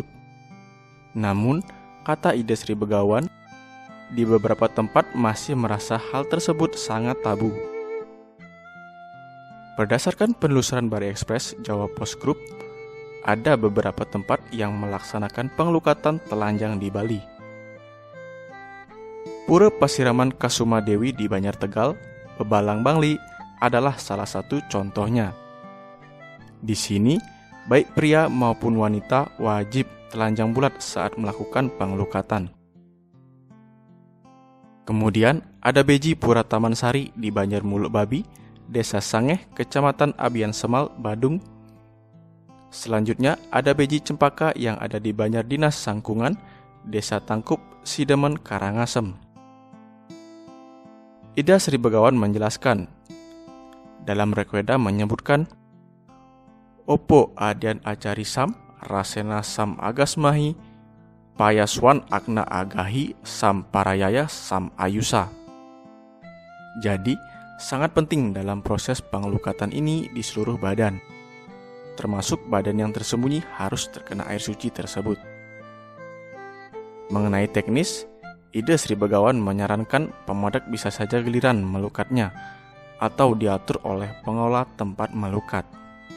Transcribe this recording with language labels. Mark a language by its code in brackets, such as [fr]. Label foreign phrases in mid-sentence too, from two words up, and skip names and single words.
[id] Namun, kata Ida Sri Begawan, di beberapa tempat masih merasa hal tersebut sangat tabu. Berdasarkan penelusuran Bari Express Jawa Post Group, ada beberapa tempat yang melaksanakan pengelukatan telanjang di Bali. Pura Pasiraman Kasuma Dewi di Banjar Tegal, Bebalang Bangli adalah salah satu contohnya. Di sini, baik pria maupun wanita wajib telanjang bulat saat melakukan pengelukatan. Kemudian ada Beji Pura Taman Sari di Banjar Muluk Babi, Desa Sangeh, Kecamatan Abian Semal, Badung. Selanjutnya ada Beji Cempaka yang ada di Banjar Dinas Sangkungan, Desa Tangkup, Sidemen, Karangasem. Ida Sri Begawan menjelaskan, dalam Rigveda menyebutkan, [sa] Opo adian acari sam, rasena sam agasmahi, payaswan agna agahi sam parayaya sam ayusa. [id] Jadi, sangat penting dalam proses pengelukatan ini di seluruh badan. Termasuk badan yang tersembunyi harus terkena air suci tersebut. Mengenai teknis, Ida Sri Begawan menyarankan pemodak bisa saja giliran melukatnya atau diatur oleh pengelola tempat melukat.